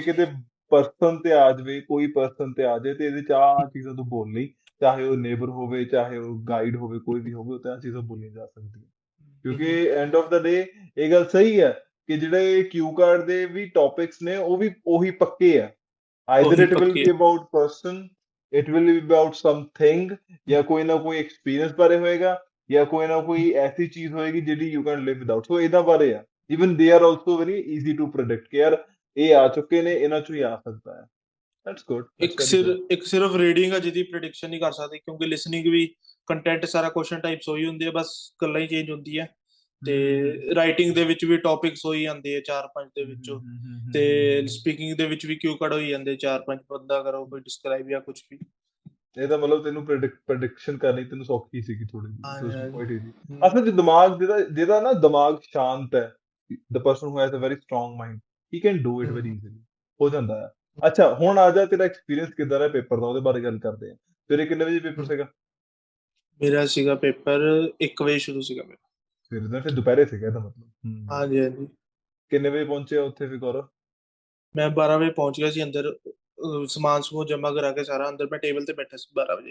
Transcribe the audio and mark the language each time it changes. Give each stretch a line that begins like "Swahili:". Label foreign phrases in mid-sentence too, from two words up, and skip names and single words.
Punjabi: ਜੇ ਕਿਤੇ ਪਰਸਨ ਤੇ ਆ ਜਾਵੇ, ਕੋਈ ਪਰਸਨ ਤੇ ਆ ਜਾਏ ਤੇ ਇਹਦੇ ਚ ਆਹ ਚੀਜ਼ਾਂ ਤੋਂ ਬੋਲ ਲਈ, ਚਾਹੇ ਉਹ ਨੇਬਰ ਹੋਵੇ, ਚਾਹੇ ਉਹ ਗਾਈਡ ਹੋਵੇ, ਕੋਈ ਵੀ ਹੋਵੇ, ਉਹ ਤਾਂ ਆਹ ਚੀਜ਼ਾਂ ਬੋਲੀਆਂ ਜਾ ਸਕਦੀਆਂ, ਕਿਉਂਕਿ ਹਮ,
English: end of the day
Punjabi: ਇਹ ਗੱਲ ਸਹੀ ਹੈ ਕਿ ਜਿਹੜੇ
English: cue card
Punjabi: ਦੇ ਵੀ ਟੌਪਿਕਸ ਨੇ ਉਹ ਵੀ ਉਹੀ ਪੱਕੇ ਆ।
English: Either
Punjabi: ਉਹੀ
English: it will
Punjabi: ਪੱਕੀ
English: be
Punjabi: ਹੈ।
English: about person, it will be about something,
Punjabi: ਜਾਂ ਕੋਈ ਨਾ ਕੋਈ ਐਕਸਪੀਰੀਅੰਸ ਬਾਰੇ ਹੋਏਗਾ, ਜਾਂ ਕੋਈ ਨਾ ਕੋਈ ਐਸੀ ਚੀਜ਼ ਹੋਏਗੀ ਜਿਹੜੀ
English: you can live without,
Punjabi: ਸੋ ਇਹਦਾ ਬਾਰੇ ਆ।
English: even they are also very easy to predict
Punjabi: ਕਿ ਯਾਰ ਇਹ ਆ ਚੁੱਕੇ ਨੇ, ਇਹਨਾਂ ਚੋਂ ਹੀ ਆ ਸਕਦਾ ਹੈ।
English: that's good, that's very good।
Punjabi: ਇੱਕ ਸਿਰਫ ਰੀਡਿੰਗ ਆ ਜਿਹਦੀ ਪ੍ਰੈਡਿਕਸ਼ਨ ਨਹੀਂ ਕਰ ਸਕਦੇ, ਕਿਉਂਕਿ ਲਿਸਨਿੰਗ ਵੀ ਕੰਟੈਂਟ ਸਾਰਾ
English: question types
Punjabi: ਉਹੀ ਹੁੰਦੀ ਹੈ, ਬਸ ਗੱਲਾਂ ਹੀ ਚੇਂਜ ਹੁੰਦੀ ਹੈ। ਤੇ ਰਾਈਟਿੰਗ ਦੇ ਵਿੱਚ ਵੀ ਟੌਪਿਕਸ ਹੋਈ ਜਾਂਦੇ ਆ ਚਾਰ ਪੰਜ ਦੇ ਵਿੱਚੋਂ, ਤੇ ਸਪੀਕਿੰਗ ਦੇ ਵਿੱਚ ਵੀ
English: cue card
Punjabi: ਹੋਈ ਜਾਂਦੇ ਚਾਰ ਪੰਜ, ਬੰਦਾ ਕਰੋ ਕੋਈ ਡਿਸਕ੍ਰਾਈਬ ਜਾਂ ਕੁਝ ਵੀ। ਇਹਦਾ ਮਤਲਬ ਤੈਨੂੰ ਪ੍ਰੈਡਿਕਸ਼ਨ ਕਰਨੀ ਤੈਨੂੰ ਸੌਖੀ ਸੀਗੀ ਥੋੜੀ ਜਿਹੀ, ਹਾਂ
English: it was
Punjabi: ਯਾਰ,
English: quite easy. ਹਮ,
Punjabi: ਅਸਲ 'ਚ ਦਿਮਾਗ ਜਿਹਦਾ ਨਾ ਦਿਮਾਗ ਸ਼ਾਂਤ ਹੈ,
English: the person who has a very strong mind, he can do it very ਹਮ,
Punjabi: easily, ਹੋ ਜਾਂਦਾ ਹੈ। ਅੱਛਾ, ਹੁਣ ਆ ਜਾ, ਤੇਰਾ ਐਕਸਪੀਰੀਅੰਸ ਕਿੱਦਾਂ ਰਿਹਾ ਪੇਪਰ ਦਾ, ਉਹਦੇ ਬਾਰੇ ਗੱਲ ਕਰਦੇ ਹਾਂ। ਤੇਰੇ ਕਿੰਨੇ ਵਜੇ ਪੇਪਰ ਹਮ। ਸੀਗਾ? ਮੇਰਾ ਸੀਗਾ ਪੇਪਰ 1 ਵਜੇ ਸ਼ੁਰੂ ਸੀਗਾ ਮੇਰਾ। ਫਿਰ ਦਾ, ਫਿਰ ਦੁਪਹਿਰੇ ਸੀਗਾ ਇਹਦਾ ਮਤਲਬ। ਹਾਂਜੀ ਹਾਂਜੀ। ਕਿੰਨੇ ਵਜੇ ਪਹੁੰਚੇ ਉੱਥੇ ਫਿਰ ਗੌਰਵ? ਮੈਂ 12 ਵਜੇ ਪਹੁੰਚ ਗਿਆ ਸੀ ਅੰਦਰ, ਸਮਾਨ ਸਮੂਹ ਜਮ੍ਹਾਂ ਕਰਾ ਕੇ ਸਾਰਾ, ਅੰਦਰ ਮੈਂ ਟੇਬਲ ਤੇ ਬੈਠਾ ਸੀ 12 ਵਜੇ।